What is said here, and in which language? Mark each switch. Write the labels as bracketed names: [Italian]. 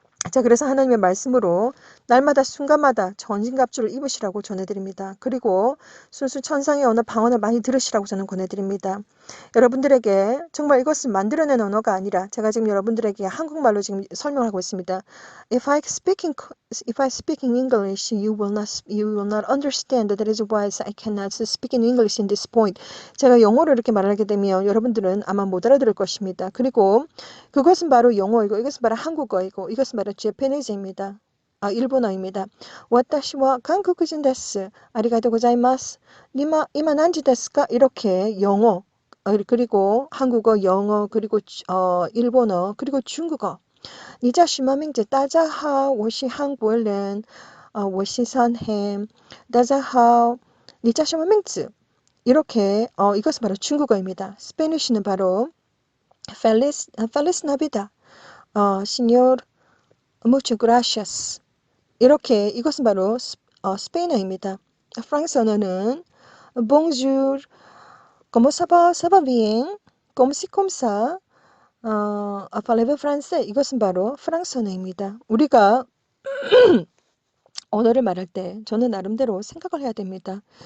[Korean] 자, 그래서 하나님의 말씀으로 날마다 순간마다 전신갑주를 입으시라고 전해드립니다. 그리고 순수 천상의 언어 방언을 많이 들으시라고 저는 권해드립니다. 여러분들에게 정말 이것은 만들어낸 언어가 아니라 제가 지금 여러분들에게 한국말로 지금 설명하고 있습니다. [English] If I speak in English, you will not understand. That is why I cannot speak in English in this point. [Korean] 제가 영어로 이렇게 말하게 되면 여러분들은 아마 못 알아들을 것입니다. 그리고 그것은 바로 영어이고 이것은 바로 한국어이고 이것은 바로 제페니즈입니다. 일본어입니다. [Japanese] 私は韓国人です。ありがとうございます. 이마 난지ですか? [Korean] 이렇게 영어 그리고 한국어, 영어 그리고 일본어 그리고 중국어. [Chinese] 你叫什么名字？大家好，我是韩国人。我是선햄。 大家好，你叫什么名字？ [Korean] 이렇게 이것은 바로 중국어입니다. 스페니쉬는 바로 [Spanish] Feliz Navidad, Señor, muchas gracias. [Korean] 이렇게 이것은 바로 스페인어입니다. 프랑스 언어는 [French] Bonjour, comment ça va? Ça va bien? Comme si comme ça. parlez-vous français? [Korean] 이것은 바로 프랑스 언어입니다. 우리가 언어를 말할 때 저는 나름대로 생각을 해야 됩니다.